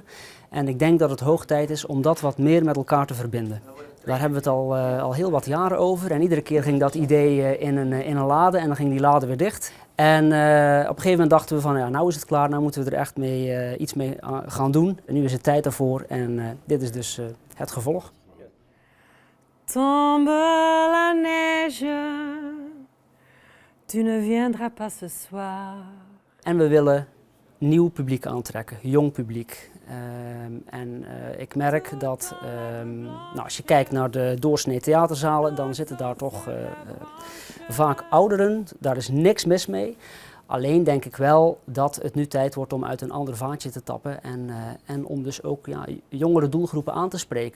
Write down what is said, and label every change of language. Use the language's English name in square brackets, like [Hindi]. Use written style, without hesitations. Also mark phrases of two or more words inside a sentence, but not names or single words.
[Dutch] En ik denk dat het hoog tijd is om dat wat meer met elkaar te verbinden. Daar hebben we het al heel wat jaren over en iedere keer ging dat idee in een lade en dan ging die lade weer dicht. En op een gegeven moment dachten we van ja, nou is het klaar, nou moeten we er echt iets mee gaan doen. En nu is het tijd daarvoor en dit is dus het gevolg. [French] Tombe la neige, tu ne viendras pas ce soir. [Dutch] En we willen nieuw publiek aantrekken, jong publiek. Ik merk dat als je kijkt naar de doorsnee theaterzalen, dan zitten daar toch vaak ouderen. Daar is niks mis mee. Alleen denk ik wel dat het nu tijd wordt om uit een ander vaatje te tappen en om dus ook jongere doelgroepen aan te spreken.